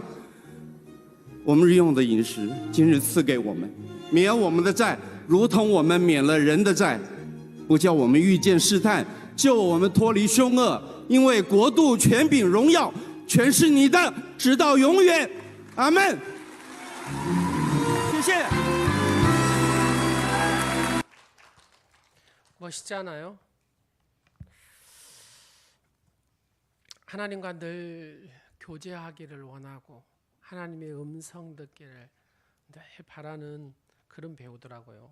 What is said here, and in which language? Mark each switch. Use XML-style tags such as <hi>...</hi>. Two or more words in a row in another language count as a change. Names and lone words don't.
<zh>我们日用的饮食，今日赐给我们，免我们的债，如同我们免了人的债，不叫我们遇见试探，救我们脱离凶恶，因为国度、权柄、荣耀全是你的，直到永远。阿们。谢谢。</zh> <ko>멋있잖아요. 하나님과 늘 교제하기를 원하고 하나님의 음성 듣기를 늘 바라는 그런 배우더라고요.</ko>